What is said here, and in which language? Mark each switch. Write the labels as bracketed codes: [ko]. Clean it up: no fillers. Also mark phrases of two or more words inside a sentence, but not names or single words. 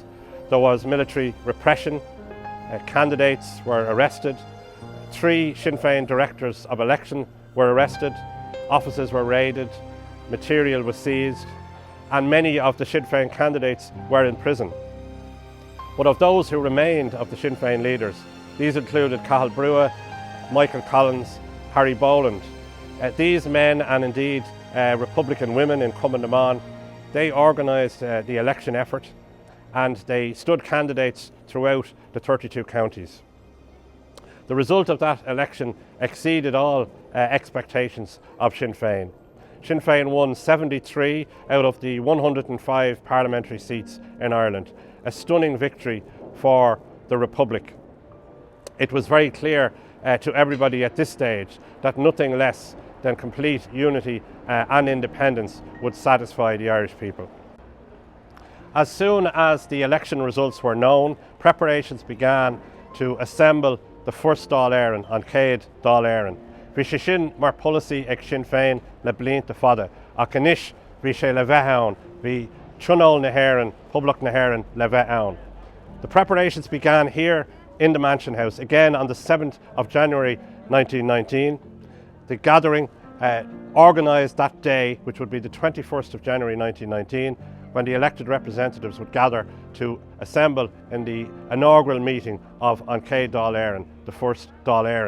[en] There was military repression, candidates were arrested, 3 Sinn Féin directors of election were arrested, offices were raided, material was seized, and many of the Sinn Féin candidates were in prison. But of those who remained of the Sinn Féin leaders, these included Cathal Brugha, Michael Collins, Harry Boland. These men, and indeed Republican women in Cumann na mBan, they organised the election effort and they stood candidates throughout the 32 counties. The result of that election exceeded all expectations of Sinn Féin. Sinn Féin won 73 out of the 105 parliamentary seats in Ireland, a stunning victory for the Republic. It was very clear to everybody at this stage that nothing less than complete unity and independence would satisfy the Irish people. As soon as the election results were known, preparations began to assemble the first Dáil Éireann on Chéad Dáil Éireann. [ga] Bhí sé sin mar policy ag Sinn Féin le blianta fada, ach anois bhí sé le bheith ann, bhí trionól na hÉireann, Poblacht na hÉireann le bheith ann. [en] The preparations began here in the Mansion House, again on the 7th of January 1919. The gathering organised that day, which would be the 21st of January 1919, when the elected representatives would gather to assemble in the inaugural meeting of An Chéad Dáil Éireann, the first Dáil Éireann.